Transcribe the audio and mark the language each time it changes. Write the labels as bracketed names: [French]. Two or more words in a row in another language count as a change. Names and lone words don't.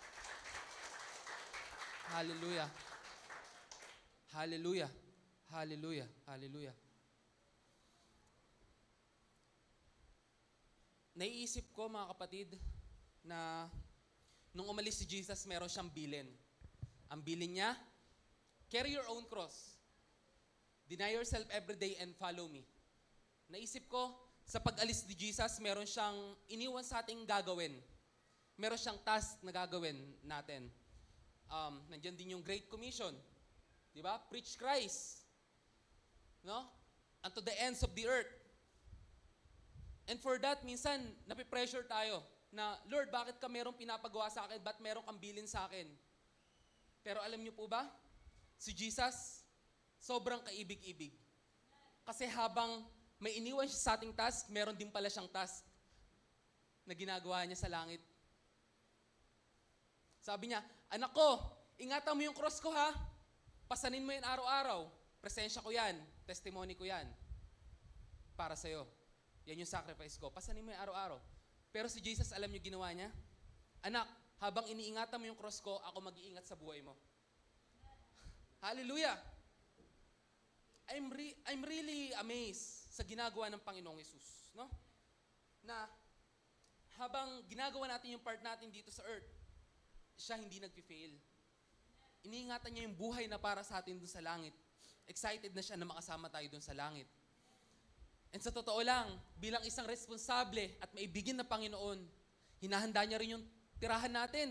[Hebrew] Hallelujah. Hallelujah. Hallelujah. Hallelujah. [Filipino] Naiisip ko mga kapatid na nung umalis si Jesus, meron siyang bilin. Ang bilin niya, [English] carry your own cross. Deny yourself every day and follow me. [Filipino] Naisip ko, sa pag-alis ni Jesus, meron siyang iniwan sa ating gagawin. Meron siyang task na gagawin natin. Nandiyan din yung Great Commission. Di ba? [English] Preach Christ. No? Unto the ends of the earth. And for that, [Filipino] minsan, napipressure tayo na, Lord, bakit ka merong pinapagawa sa akin? Ba't merong kang bilin sa akin? Pero alam niyo po ba? Si Jesus, sobrang kaibig-ibig. Kasi habang may iniwan siya sa ating task, meron din pala siyang task na ginagawa niya sa langit. Sabi niya, anak ko, ingatan mo yung cross ko ha. Pasanin mo yan araw-araw. Presensya ko yan. Testimony ko yan. Para sa'yo. Yan yung sacrifice ko. Pasanin mo yan araw-araw. Pero si Jesus, alam niyo ginawa niya? Anak, habang iniingatan mo yung cross ko, ako mag-iingat sa buhay mo. Hallelujah! [English] I'm really amazed [Filipino] sa ginagawa ng Panginoong Yesus. No? Na habang ginagawa natin yung part natin dito sa earth, siya hindi nag-fail. Iniingatan niya yung buhay na para sa atin doon sa langit. Excited na siya na makasama tayo doon sa langit. And sa totoo lang, bilang isang responsable at maibigin na Panginoon, hinahanda niya rin yung tirahan natin.